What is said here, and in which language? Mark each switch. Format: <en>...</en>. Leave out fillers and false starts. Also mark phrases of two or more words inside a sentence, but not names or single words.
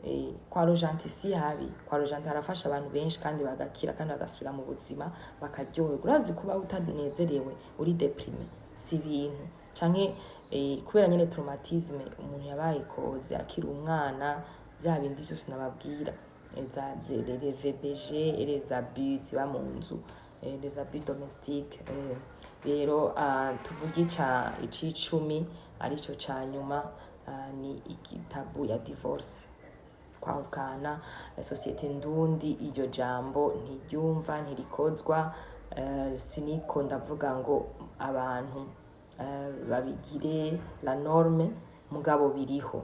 <rn>kwa Rojanti si habi, kwa Rojanti harafasha abantu benshi kandi bagakira kandi bagasubira mu buzima bakaryoherwa. Urazi kuba utanezerewe uri deprime si ibintu canke kubera nyene traumatisme umuntu yabaye koze akiri umwana, bya bindi byose nababwira</rn> <fr>les VBG et les abus</fr> <rn>ziba mu nzu,</rn> <fr>les abus domestiques.</fr> <rn>Rero tuvuga icumi arico ca nyuma ni igitabu ya divorce, kwahukana. Societe ndundi iryo jambo ntiryumva ntirikozwa, siniko ndavuga ngo abantu babigire</rn> <fr>la norme,</fr> <rn>mugabo biriho.</rn>